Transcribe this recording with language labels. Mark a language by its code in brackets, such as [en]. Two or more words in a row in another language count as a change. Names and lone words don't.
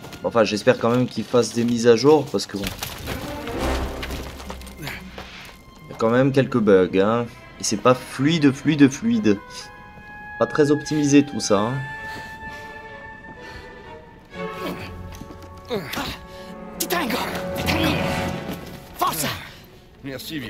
[fr] Enfin, j'espère quand même qu'ils fassent des mises à jour, parce que bon... Il y a quand même quelques bugs, hein. Et c'est pas fluide. Pas très optimisé tout ça, hein. [it] Ti tengo! Forza! [fr] Merci, vieux.